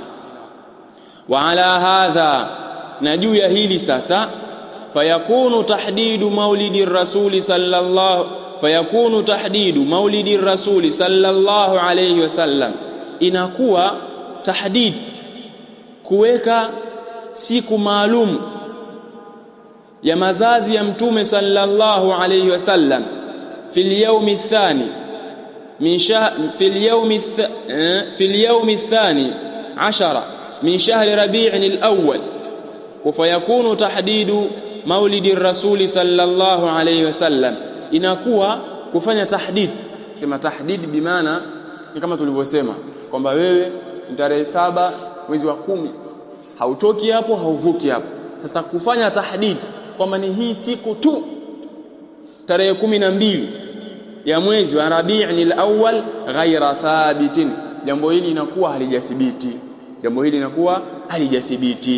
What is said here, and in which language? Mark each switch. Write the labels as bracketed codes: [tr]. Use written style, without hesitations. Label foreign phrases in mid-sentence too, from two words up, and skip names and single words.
[ar] وعلى هذا, [sw] na juu ya hili sasa, [ar] فيكون تحديد مولد الرسول صلى الله عليه وسلم, [sw] inakuwa tahdid, kuweka siku maalum ya mazazi ya mtume [ar] صلى الله عليه وسلم في اليوم الثاني عشر من شهر ربيع الأول. فيكون تحديد مولد الرسول صلى الله عليه وسلم, [sw] inakuwa kufanya tahdid. Sema tahdid bimaana ni kama tulivyosema kwamba wewe ni tarehe 7 mwezi wa 10, hautoki hapo, hauvuki hapo. Sasa kufanya tahdid kwamba ni hii siku tu, tarehe 12 ya mwezi wa Rabi'in al-awwal, [ar] غير ثابت, [sw] jambo hili inakuwa halijathibiti.